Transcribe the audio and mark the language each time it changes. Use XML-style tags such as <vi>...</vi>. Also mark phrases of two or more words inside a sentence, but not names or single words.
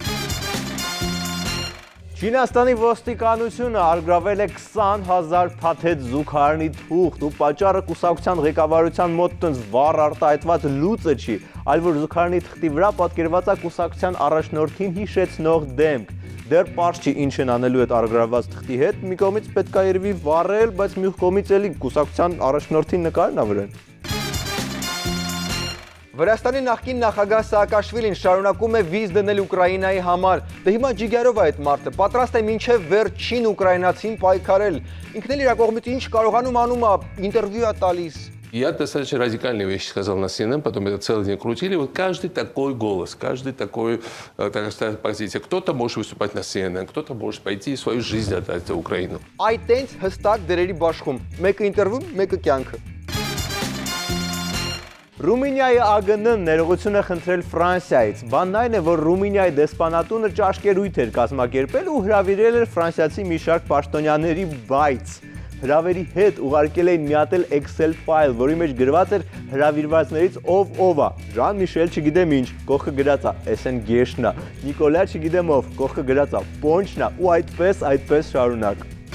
<hy>Չինաստանի ոստիկանությունը արգրավել է 20,000 փաթեթ զուգարանի թուղթ ու պատճառը կուսակցության ղեկավարության մոտ տենց վառ արտահայտված լուծը չի, այլ որ զուգարանի թղթի վրա պատկերված է կուսակցության առաջնորդին հիշեցնող դեմք։ Դեռ պարզ չի ինչ են անելու այդ արգրաված թղթի հետ, մի կողմից պետք է երևի վառել, բայց մյուս կողմից էլի կուսակցության առաջնորդի նկարն ա վրան։ Վրաստանի նախկին նախագահ Սաակաշվիլին շարունակում է վիզ դնել Ուկրաինայի համար։ Դե հիմա ջիգարով է այդ մարդը, պատրաստ է մինչև վերջին ուկրաինացին պայքարել։ Ինքն էլ իր կողմից ինչ կարողանում անում է, ինտերվյու է տալիս։</hy> <ru>Я достаточно радикальные вещи сказал на CNN, потом это целый день крутили. Вот каждый такой голос, каждый такой, так сказать, позиция. Кто-то может выступать на CNN, кто-то может пойти и свою жизнь отдать за Украину.</ru> <hy>Այդ տենց հստակ դերերի բաշխում, մեկը ինտերվյու, մեկը կյանքը։ Ռումինիայի ԱԳՆ-ն ներողություն է խնդրել Ֆրանսիայից։ Բանն այն է, որ Ռումինիայի դեսպանատունը ճաշկերույթ էր կազմակերպել ու հրավիրել էր ֆրանսիացի մի շարք պաշտոնյաների, բայց հրավերի հետ ուղարկել էին մի հատ Excel ֆայլ, որի մեջ գրված էր հրավիրվածներից ով է։ Ժան Միշել չգիտեմ ինչ, կողքը գրած է, SN Գեշնն է, Նիկոլա չգիտեմ ով, կողքը գրած է, Պոնչն է ու այդպես շարունակ։</hy>